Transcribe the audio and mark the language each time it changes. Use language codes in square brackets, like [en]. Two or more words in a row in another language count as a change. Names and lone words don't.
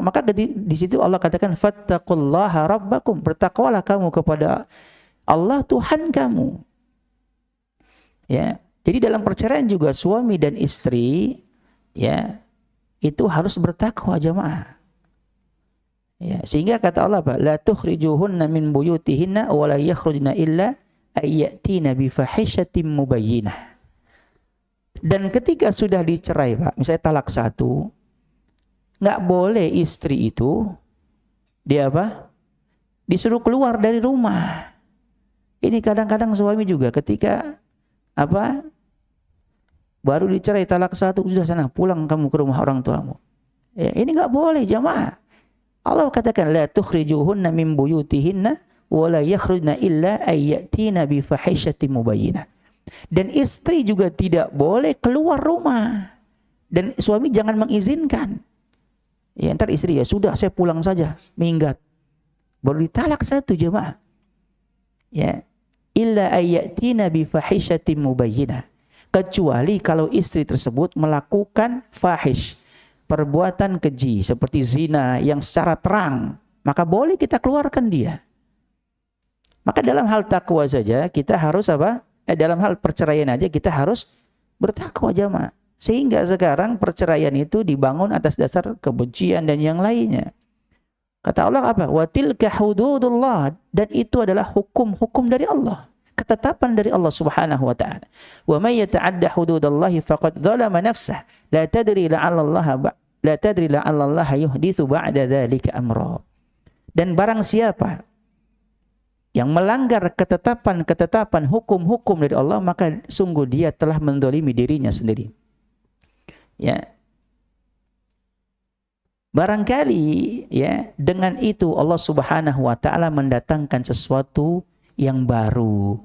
[id] Maka di situ Allah katakan [ar] فاتقوا الله ربكم, [id] bertakwalah kamu kepada Allah Tuhan kamu. Ya. Jadi dalam perceraian juga suami dan istri ya itu harus bertakwa jemaah. Ya, sehingga kata Allah apa? [ar] لا تخرجوهن من بيوتهن ولا يخرجن إلا أن يأتين بفاحشة مبينة. [id] Dan ketika sudah dicerai, Pak, misalnya talak satu, enggak boleh istri itu dia disuruh keluar dari rumah. Ini kadang-kadang suami juga ketika baru dicerai talak satu, sudah sana pulang kamu ke rumah orang tuamu. Ya, ini enggak boleh jamaah. [ar] Allah katakan لا تخرجوهن من بيوتهن ولا يخرجن إلا أن يأتين بفاحشة مبينة. [id] Dan istri juga tidak boleh keluar rumah. Dan suami jangan mengizinkan. Ya, ntar istri ya sudah saya pulang saja, minggat. Baru ditalak satu jemaah. [ar] Ya, إلا أن يأتين بفاحشة مبينة. [id] Kecuali kalau istri tersebut melakukan fahish, perbuatan keji seperti zina yang secara terang, maka boleh kita keluarkan dia. Maka dalam hal takwa saja kita harus dalam hal perceraian aja kita harus bertakwa jamaah. Sehingga sekarang perceraian itu dibangun atas dasar kebencian dan yang lainnya. Kata Allah apa? [ar] وتلك حدود الله, [id] dan itu adalah hukum-hukum dari Allah. Ketetapan dari Allah [ar] سبحانه وتعالى. ومن يتعد حدود الله فقد ظلم نفسه. لا تدري لعل الله يحدث بعد ذلك أمرا. [id] Dan barang siapa yang melanggar ketetapan-ketetapan hukum-hukum dari Allah, maka sungguh dia telah menzalimi dirinya sendiri. Ya. Barangkali ya dengan itu Allah [ar] سبحانه وتعالى [id] mendatangkan sesuatu yang baru.